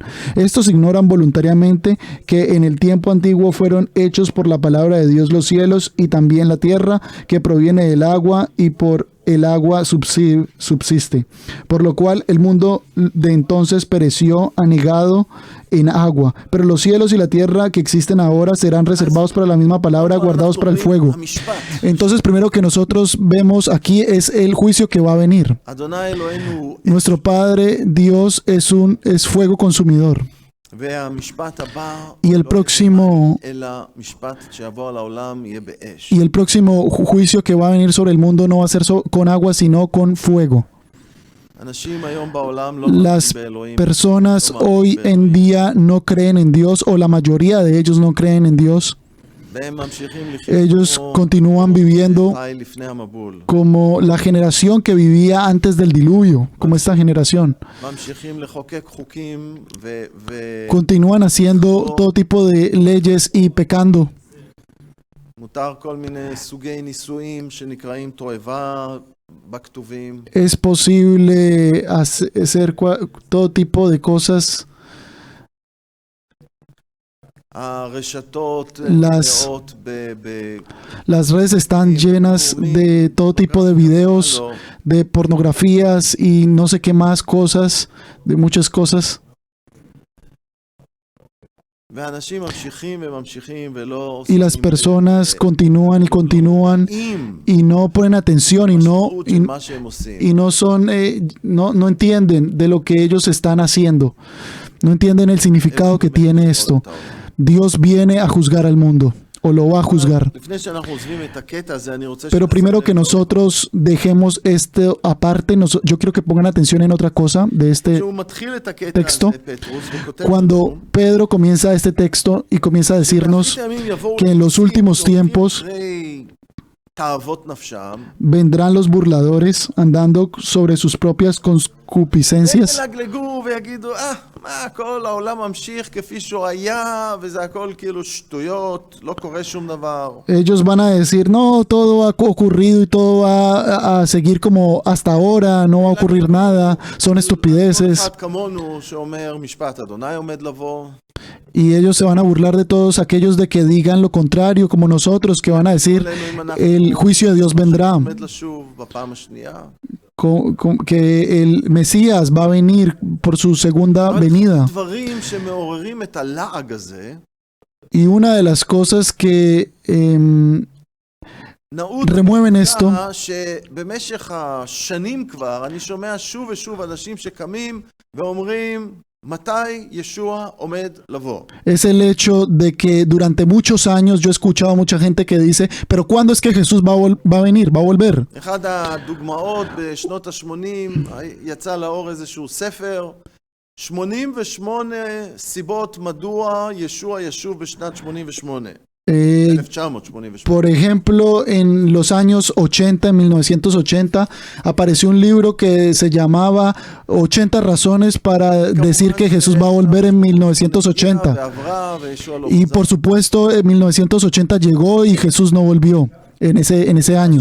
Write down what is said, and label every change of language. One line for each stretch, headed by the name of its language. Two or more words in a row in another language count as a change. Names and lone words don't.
Spanish: Estos ignoran voluntariamente que en el tiempo antiguo fueron hechos por la palabra de Dios los cielos y también la tierra, que proviene del agua y por el agua subsiste. Por lo cual el mundo de entonces pereció anegado en agua. Pero los cielos y la tierra que existen ahora serán reservados para la misma palabra, guardados para el fuego. Entonces, primero que nosotros vemos aquí es el juicio que va a venir.
Hebrew: אדוני אלוהינו,
Spanish: Nuestro Padre Dios es fuego consumidor.
Hebrew: והמשפט הבא
Spanish: Y el próximo
Hebrew: אלא משפט שיבוא על העולם יהיה באש.
Spanish: y el próximo juicio que va a venir sobre el mundo no va a ser con agua, sino con fuego.
Hebrew: אנשים היום בעולם לא
Spanish: Las
Hebrew: מאמינים באלוהים.
Spanish: personas hoy en día no creen en Dios, o la mayoría de ellos no creen en Dios.
Hebrew: והם ממשיכים לחיות
Spanish: Ellos
Hebrew: כמו
Spanish: continúan viviendo
Hebrew: חי לפני המבול.
Spanish: como la generación que vivía antes del diluvio, como esta generación.
Hebrew: ממשיכים לחוקק חוקים
Spanish: Continúan haciendo todo tipo de leyes y pecando.
Hebrew: ומותר כל מיני סוגי נישואים שנקראים תועבה בכתובים.
Spanish: Es posible hacer todo tipo de cosas.
Hebrew: הרשתות
Spanish: Las-
Hebrew: מלאות
Spanish: Las redes están llenas de todo tipo de videos, de pornografías y no sé qué más cosas, de muchas cosas.
Hebrew: ואנשים ממשיכים וממשיכים ולא
Spanish: Y las personas continúan y continúan
Hebrew: עם
Spanish: y no ponen atención y
Hebrew: המשמעות של מה שהם עושים.
Spanish: no son, no entienden de lo que ellos están haciendo. No entienden el significado que tiene esto. Dios viene a juzgar al mundo, o lo va a juzgar.
Hebrew: לפני שאנחנו עוזבים את הקטע הזה, אני רוצה
Spanish: Pero primero que
Hebrew: שנשים לב
Spanish: nosotros dejemos esto aparte, yo quiero que pongan atención en otra cosa de este.
Hebrew: שהוא מתחיל את הקטע טקסטו, הזה, פטרוס, וכותב
Spanish: Cuando
Hebrew: לנו,
Spanish: Pedro comienza este texto y comienza a decirnos
Hebrew: "באחרית הימים יבואו
Spanish: que en los
Hebrew: ליצים
Spanish: últimos
Hebrew: שהולכים
Spanish: tiempos
Hebrew: אחרי תאוות נפשם,
Spanish: vendrán los burladores andando sobre sus propias concupiscencias.
Hebrew: וילגלגו ויגידו, מה, כל העולם ממשיך כפי שהוא היה, וזה הכל כאילו שטויות, לא קורה שום דבר.
Spanish: Ellos van a decir, no, todo ha ocurrido y todo va a seguir como hasta ahora, no va a ocurrir nada, son
Hebrew: כל
Spanish: estupideces.
Hebrew: אחד כמונו שאומר משפט אדוני עומד לבוא,
Spanish: Y ellos se van a burlar de todos aquellos de que digan lo contrario, como nosotros, que van a decir, el juicio de Dios vendrá,
Hebrew: עומד לשוב בפעם השנייה.
Spanish: que el Mesías va a venir por su segunda venida.
Hebrew: דברים שמעוררים את הלעג הזה,
Spanish: Y una de las cosas que
Hebrew: נעוד
Spanish: remueven esto
Hebrew: שבמשך השנים כבר אני שומע שוב ושוב אנשים שקמים ואומרים מתי ישוע עומד לבוא.
Spanish: es el hecho de que durante muchos años yo he escuchado a mucha gente que dice, pero ¿cuándo es que Jesús va a venir, va a volver?
Hebrew: אחד הדוגמאות בשנות ה-80 יצא לאור איזשהו ספר 88 סיבות מדוע ישוע ישוב בשנת 88. 1988.
Spanish: Por ejemplo, en los años 80, en 1980, apareció un libro que se llamaba 80 razones para decir que Jesús va a volver en 1980. Y por supuesto, en 1980 llegó y Jesús no volvió en ese año.